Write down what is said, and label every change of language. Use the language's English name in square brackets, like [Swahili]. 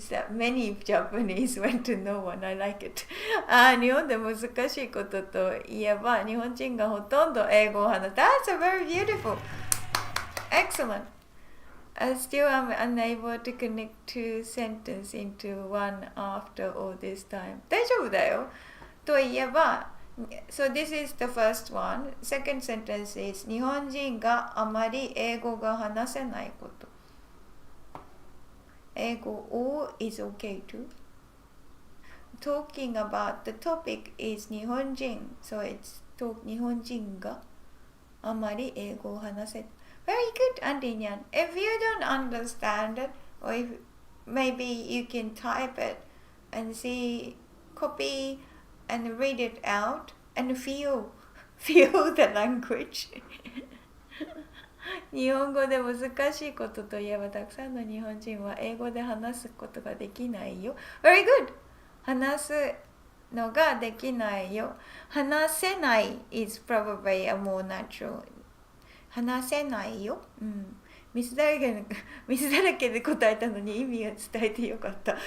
[English] Many Japanese went to no one. I like it. [Japanese] 日本で難しいことといえば、日本人がほとんど英語を話す。 [English] That's very beautiful. Excellent. I still am unable to connect two sentences into one after all this time. [Japanese] 大丈夫だよ。 [English] といえば、So this is the first one. Second sentence is [Japanese] 日本人があまり英語が話せないこと。 [English] 英語を is okay too. Talking about the topic is 日本人. So it's [Japanese] 日本人があまり英語を話せない。 [English] Very good, Andinyan. If you don't understand it, or if maybe you can type it and see, copy and read it out and feel the language. [Japanese] 日本語で難しいことといえばたくさんの日本人は英語で話すことができないよ。 [English] Very good! [Japanese] 話すのができないよ。 [English] 話せない is probably a more natural. [Japanese] 話せないよ。水だらけで答えたのに意味が伝えてよかった。